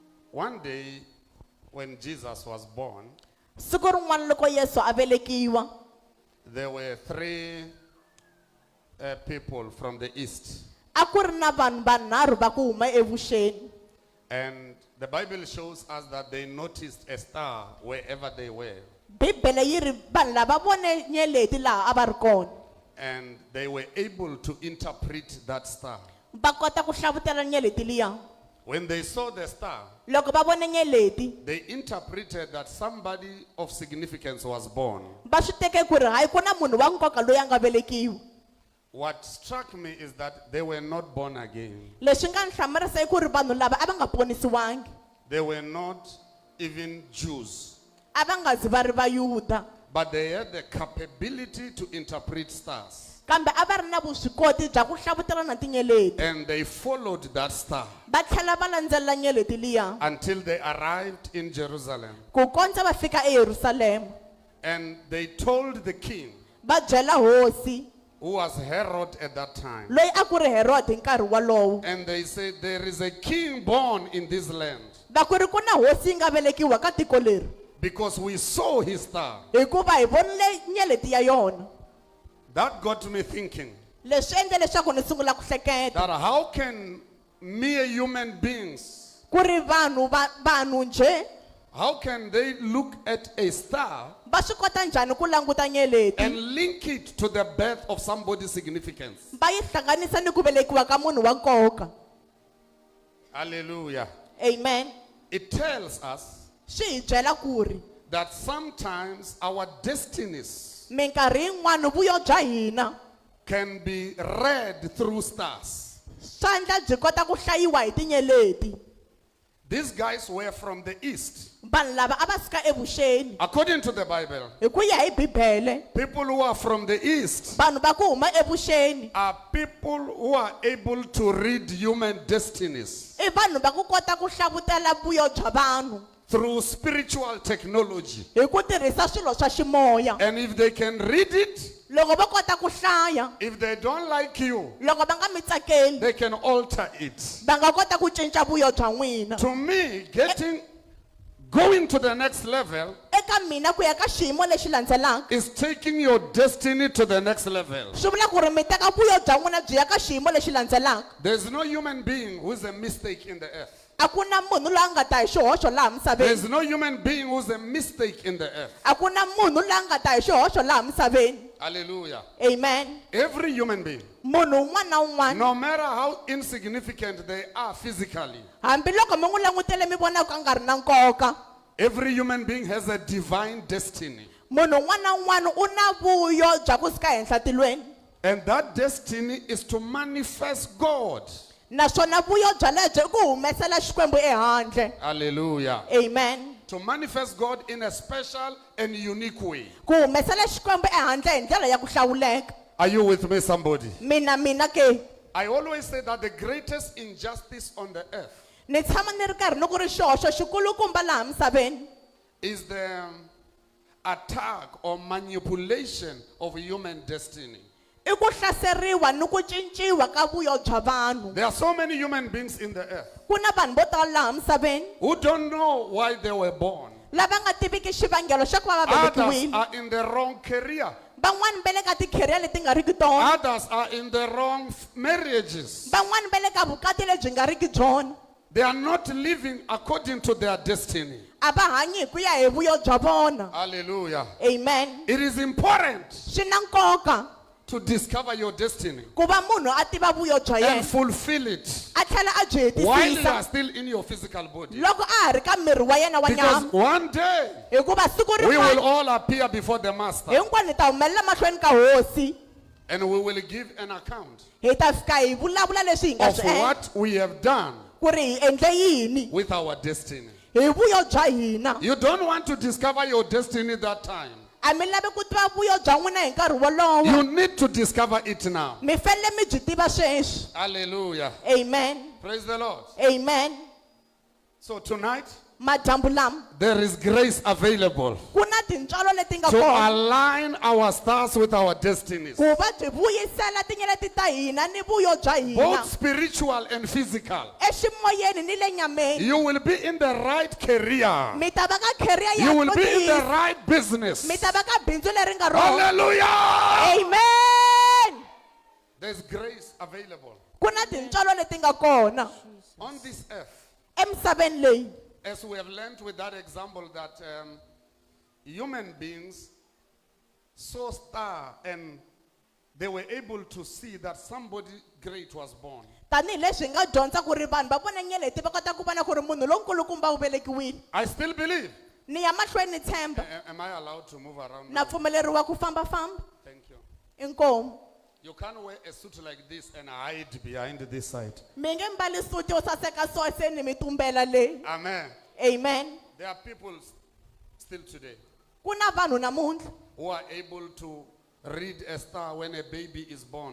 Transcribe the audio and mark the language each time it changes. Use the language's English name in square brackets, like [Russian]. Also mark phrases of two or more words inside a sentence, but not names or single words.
[English] one day when Jesus was born, [Tsonga] siku rin'wana loko Yesu a velekiwa, [English] there were three people from the east. [Tsonga] a ku ri na vanhu vanharhu va ku huma evuxeni. [English] And the Bible shows us that they noticed a star wherever they were. [Tsonga] Bibele yi ri vanhu lava vone nyeleti laha a va ri kona. [English] And they were able to interpret that star. [Tsonga] Va kota ku hlavutela nyeleti liya. [English] When they saw the star, [Tsonga] Loko va vone nyeleti, [English] they interpreted that somebody of significance was born. [Tsonga] va swi teke ku ri hayi ku na munhu wa nkoka loyi a nga velekiwa. [English] What struck me is that they were not born again. [Tsonga] Leswi nga ni hlamarisa i ku ri vanhu lava a va nga ponisiwangi. [English] They were not even Jews, [Tsonga] A va nga zi va ri Vayuda. [English] but they had the capability to interpret stars. [Tsonga] Kambe a va ri na vuswikoti bya ku hlavutela na tinyeleti. [English] And they followed that star [Tsonga] Va tlhela va landzelela nyeleti liya [English] until they arrived in Jerusalem. [Tsonga] ku kondza va fika eYerusalema. [English] And they told the king, [Tsonga] Va byela hosi [English] who was Herod at that time, [Tsonga] loyi a ku ri Herode hi nkarhi walowo. [English] and they said, there is a king born in this land, [Tsonga] Va ku ri ku na hosi yi nga velekiwa ka tiko leri. [English] because we saw his star. [Tsonga] Hikuva hi vonile nyeleti ya yona. [English] That got me thinking [Tsonga] Leswi endle leswaku ni sungula ku hleketa. [English] that how can mere human beings, [Tsonga] Ku ri vanhu nje [English] how can they look at a star [Tsonga] va swi kota njhani ku languta nyeleti. [English] and link it to the birth of somebody's significance? [Tsonga] Va yi hlanganisa ni ku velekiwa ka munhu wa nkoka. [English] Hallelujah. Amen. It tells us [Tsonga] Swi hi byela ku ri [English] that sometimes our destinies [Tsonga] minkarhi yin'wana vuyo bya hina [English] can be read through stars. [Tsonga] swa endla byi kota ku hlayiwa hi tinyeleti. [English] These guys were from the east. [Tsonga] Vanhu lava a va suka evuxeni. [English] According to the Bible, [Tsonga] Hi ku ya hi Bibele, [English] people who are from the east [Tsonga] vanhu va ku huma evuxeni [English] are people who are able to read human destinies [Tsonga] i vanhu va ku kota ku hlavutela vuyo bya vanhu [English] through spiritual technology. [Tsonga] hi ku tirhisa swilo swa ximoya. [English] And if they can read it, [Tsonga] Loko va kota ku hlaya, [English] if they don't like you, [Tsonga] loko va nga mi tsakeli, [English] they can alter it. [Tsonga] va nga kota ku cinca vuyo bya n'wina. [English] To me, going to the next level [Tsonga] Eka mina ku ya ka xiyimo lexi landzelaka [English] is taking your destiny to the next level. [Tsonga] swi vula ku ri mi teka vuyo bya n'wina byi ya ka xiyimo lexi landzelaka. [English] There's no human being who's a mistake in the earth. [Tsonga] A ku na munhu loyi a nga ta hi xihoxo laha [English] There's [Tsonga] misaveni. [English] no human being who's a mistake in the earth. [Tsonga] A ku na munhu loyi a nga ta hi xihoxo laha misaveni. [English] Hallelujah. Amen. Every human being, [Tsonga] Munhu un'wana na un'wana, [English] no matter how insignificant they are physically, [Tsonga] hambiloko mi n'wi langutele mi vona ku a nga ri na nkoka, [English] every human being has a divine destiny. [Tsonga] munhu un'wana na un'wana u na vuyo bya ku suka henhla tilweni. [English] And that destiny is to manifest God. [Tsonga] Naswona vuyo bya lebyi i ku humesela xikwembu ehandle. [English] Hallelujah. Amen. To manifest God in a special and unique way. [Tsonga] Ku humesela xikwembu ehandle hi ndlela ya ku hlawuleka. [English] Are you with me, somebody? [Tsonga] Mina ke. [English] I always say that the greatest injustice on the earth [Tsonga] Ni tshama ni ri karhi ni ku ri xihoxo xikulukumba laha misaveni [English] is the attack or manipulation of human destiny. [Tsonga] i ku hlaseriwa ni ku cinciwa ka vuyo bya vanhu. [English] There are so many human beings in the earth [Tsonga] Ku na vanhu vo tala laha misaveni [English] who don't know why they were born. [Tsonga] lava nga tiviki xivangelo xa ku va va [English] Others [Tsonga] velekiwile. [English] are in the wrong career. [Tsonga] Van'wani va le ka tikheria leti nga riki tona. [English] Others are in the wrong marriages. [Tsonga] Van'wani va le ka vukati lebyi nga riki byona. [English] They are not living according to their destiny. [Tsonga] A va hanyi hi ku ya hi vuyo bya vona. [English] Hallelujah. Amen. It is important [Tsonga] Swi na nkoka [English] to discover your destiny [Tsonga] ku va munhu a tiva vuyo bya [English] and [Tsonga] yena [English] fulfill it [Tsonga] a tlhela a byi [English] while you are [Tsonga] hetisisa [English] still in your physical body. [Tsonga] loko a ha ri ka miri wa yena wa [English] Because [Tsonga] nyama. [English] one day [Tsonga] Hikuva siku [English] we will [Tsonga] rin'wana [English] all appear before the Master [Tsonga] hinkwani hi ta humelela mahlweni ka hosi. [English] and we will give an account [Tsonga] Hi ta fika hi vulavula leswi hi nga [English] of [Tsonga] swi endla [English] what we have done [Tsonga] ku ri hi endle yini [English] with our destiny. [Tsonga] hi vuyo bya hina. [English] You don't want to discover your destiny that time. [Tsonga] A mi lavi ku tiva vuyo bya n'wina hi nkarhi wolowo. [English] You need to discover it now. [Tsonga] Mi fanele mi byi tiva sweswi. [English] Hallelujah. Amen. Praise the Lord. Amen. So tonight, [Tsonga] Madyambu lama [English] there is grace available [Tsonga] ku na tintswalo leti nga [English] to [Tsonga] kona [English] align our stars with our destinies, [Tsonga] ku va byi vuyisela tinyeleti ta hina ni vuyo bya hina [English] both spiritual and physical. [Tsonga] eximoyeni ni le nyameni. [English] You will be in the right career. [Tsonga] Mi ta va ka career ya [English] You will be in the [Tsonga] nkosi. [English] right business. [Tsonga] Mi ta va ka bindzu leri nga rona. [English] Hallelujah! Amen. There's grace available [Tsonga] Ku na tintswalo leti nga kona [English] on this earth. [Tsonga] emisaveni leyi. [English] As we have learned with that example that human beings saw star and they were able to see that somebody great was born. [Tsonga] Tanihileswi hi nga dyondza ku ri vanhu va vona nyeleti va kota ku vona ku ri munhu lonkulukumba u velekiwile. [English] I still believe. [Tsonga] Ni ya mahlweni ni tshemba. [English] Am I allowed to move around? [Tsonga] Na pfumeleriwa ku fambafamba. [English] Thank you. [Tsonga] Inkomo. [English] You can't wear a suit like this and hide behind this side. [Tsonga] Mi nge mbali suti yo saseka so se ni mi tumbela leyi. [English] Amen. Amen. There are people still today [Tsonga] Ku na vanhu namuntlha [English] who are able to read a star when a baby is born.